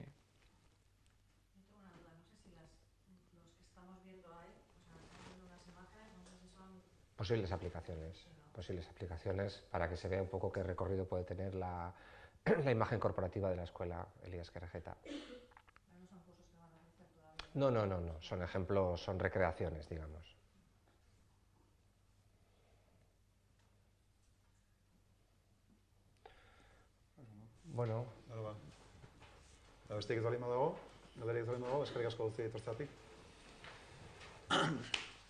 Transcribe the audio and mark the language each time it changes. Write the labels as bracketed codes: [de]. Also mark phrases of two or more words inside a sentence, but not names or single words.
[es] Yo tengo una duda, no sé si los que estamos viendo ahí, o sea, estamos viendo unas imágenes, no sé si son... Posibles aplicaciones para que se vea un poco qué recorrido puede tener la imagen corporativa de la escuela Elías Querejeta. Pero no son cursos que van a hacer todavía. No, son ejemplos, son recreaciones, digamos. Bueno. [eu] Besterik ez baldin badago, galderirik ez baldin badago, eskerrik asko guztiei etortzeagatik.